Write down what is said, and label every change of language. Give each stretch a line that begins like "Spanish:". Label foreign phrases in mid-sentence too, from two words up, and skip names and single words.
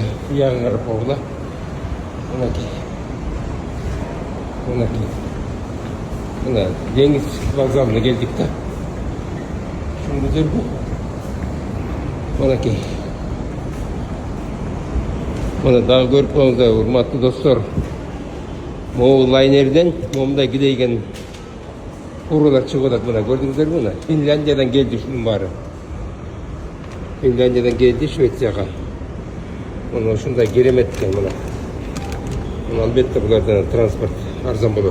Kyrgyz: Ягын карап койгула. Мынакей. Мына деңиз вокзалына келдик да. Шундыйдыр бу. Мынакей.
Kazakh: Мына дағы көріп қойыңыздар,
Kyrgyz: урматтуу достор. Могул лайнерден момундай кидейген фуралар чыгып атат. Мына көрдүңүздөрбү мына? Финляндиядан келди ушунун баары. Финляндиядан келди Швецияга. Мына ушундай керемет экен мына. Мына албетте булардан транспорт арзан болот.